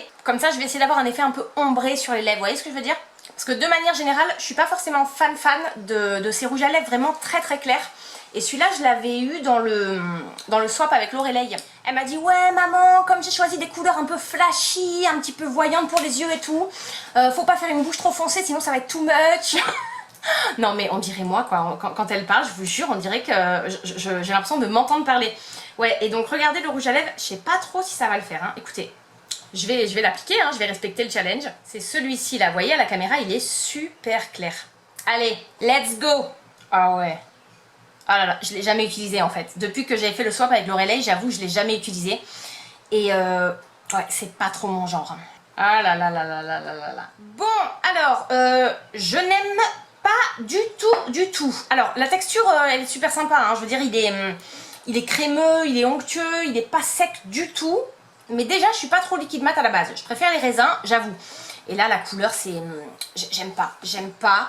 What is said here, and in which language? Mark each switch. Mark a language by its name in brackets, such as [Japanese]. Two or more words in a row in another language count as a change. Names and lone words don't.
[French] Comme ça, je vais essayer d'avoir un effet un peu ombré sur les lèvres. Vous voyez ce que je veux dire? Parce que de manière générale, je suis pas forcément fan de ces rouges à lèvres vraiment très clairs. Et celui-là, je l'avais eu dans le swap avec Lorelei. Elle m'a dit, ouais maman, comme j'ai choisi des couleurs un peu flashy, un petit peu voyantes pour les yeux et tout, faut pas faire une bouche trop foncée, sinon ça va être [English] too much. [French] Non mais on dirait moi quoi, quand elle parle, je vous jure, on dirait que j'ai l'impression de m'entendre parler. Ouais, et donc regardez le rouge à lèvres, je sais pas trop si ça va le faire, hein. Écoutez, je vais l'appliquer, hein, je vais respecter le challenge. C'est celui-ci là, vous voyez à la caméra, il est super clair. Allez, [English] let's go. [French] Ah ouais. Ah là là, je l'ai jamais utilisé en fait. Depuis que j'ai fait le swap avec l'Oreillet, j'avoue, je l'ai jamais utilisé. Et ouais, c'est pas trop mon genre. Ah là là là là là là là là. Bon, alors, je n'aime pas du tout. Alors, la texture, elle est super sympa, hein. Je veux dire, il est crémeux, il est onctueux, il est pas sec du tout. Mais déjà, je suis pas trop liquide mat à la base. Je préfère les raisins, j'avoue. Et là, la couleur, c'est... J'aime pas, j'aime pas.